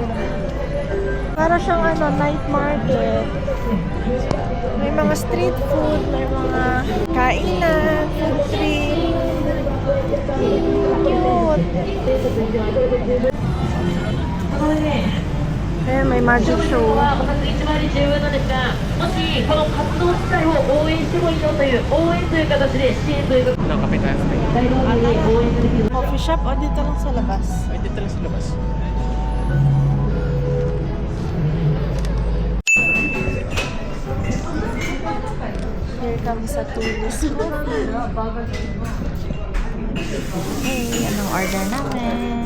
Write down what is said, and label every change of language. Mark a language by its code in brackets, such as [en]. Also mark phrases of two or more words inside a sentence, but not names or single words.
[tl] Para siyang [en] night market. [tl] May mga [en] street food, [tl] may mga kainan, [en] food trip. [tl] Cute! Ayan, may [en] magic show. [ja] 一番に重要なんですが、もしこの活動自体を応援してもいいよという応援という形で支援というか [tl] Ano, kape tayo. [ja] 大道理で応援ができる [en] Coffee shop [tl] o dito lang sa labas? Ay, dito lang sa labas. Here kami sa Tulis Coffee. Hey, anong order namin?